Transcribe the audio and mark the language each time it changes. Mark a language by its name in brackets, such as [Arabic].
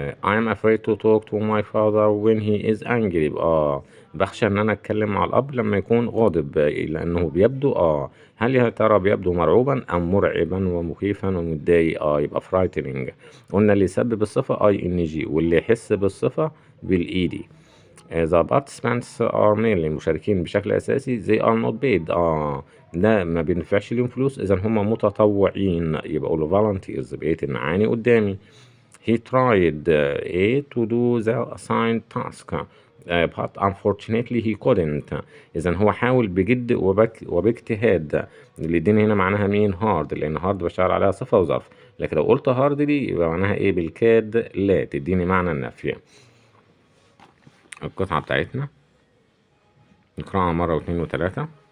[English] I am afraid to talk to my father when he is angry، [Arabic] يبقى بخشى ان انا اتكلم مع الاب لما يكون غاضب، لانه بيبدو هل يا ترى بيبدو مرعوبا ام مرعبا ومخيفا ومتضايق؟ يبقى frightening. قلنا اللي يسبب الصفة ING، واللي يحس بالصفة بالايدي. [English] the participants are mainly، [Arabic] المشاركين بشكل اساسي [English] they are not paid، [Arabic] ده ما بينفعش ليهم فلوس، اذا هم متطوعين، يبقى اقول له volunteers. بقيت المعاني قدامي. [English] he tried to do the assigned task but unfortunately he couldn't. [Arabic] إذا هو حاول بجد وباجتهاد. اللي اديني هنا معناها مين؟ hard، لأن hard بشتغل عليها صفة وظرف، لكن لو قلت hard دي يبقى معناها إيه؟ بالكاد لا، تديني معنى النفي. القطعة بتاعتنا نقرأها مرة واثنين وثلاثة.